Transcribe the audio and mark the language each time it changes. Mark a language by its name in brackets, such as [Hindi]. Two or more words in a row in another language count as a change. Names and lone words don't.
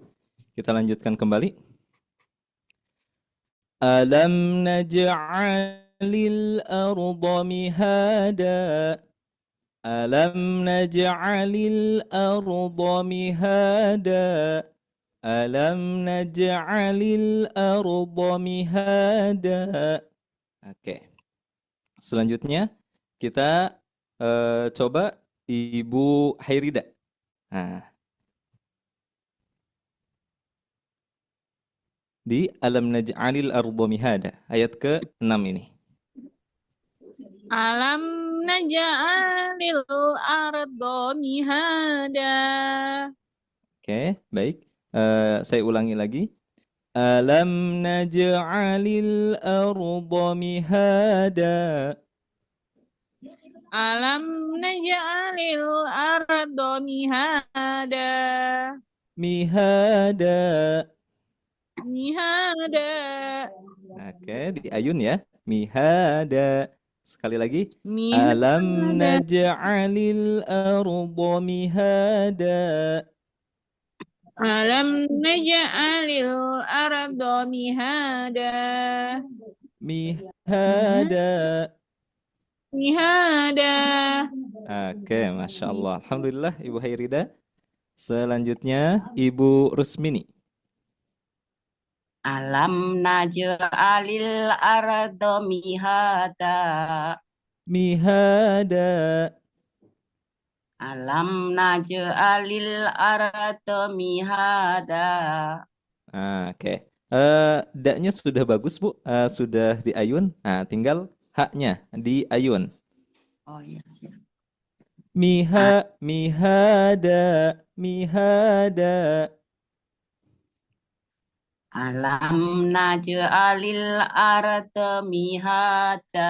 [Indonesian] Kita lanjutkan kembali. [Arabic] ألم نجعل الأرض مهادا. ألم نجعل الأرض مهادا. ألم نجعل الأرض مهادا. [Indonesian] Oke. Selanjutnya kita coba Ibu Hairida. Nah, di [Arabic] ألم نجعل الأرض مهادا [Indonesian] ayat ke-6 ini. [Arabic] ألم نجعل الأرض مهادا. [Indonesian] Oke, baik. Saya ulangi lagi. [Arabic] ألم نجعل الأرض مهادا. ألم نجعل الأرض مهادا. Mihada. Mihada. [Indonesian] Oke, di ayun ya. Mihada. Sekali lagi. [Arabic] Mihada. ألم نجعل الأرض مهادا. ألم نجعل الأرض مهادا. Mihada. Mihada. [Indonesian] Oke, [Arabic] ما شاء الله. [Indonesian] Alhamdulillah Ibu Hairida. Selanjutnya Ibu Rusmini. [Arabic] ألم نجعل الأرض مهادا. Mihada. ألم نجعل الأرض مهادا. [Indonesian] Oke. Da-nya sudah bagus, Bu. Sudah di ayun. Nah, tinggal haknya di ayun. Oh iya, siap. [Arabic] مهادا مهادا. ألم نجعل الأرض مهادا.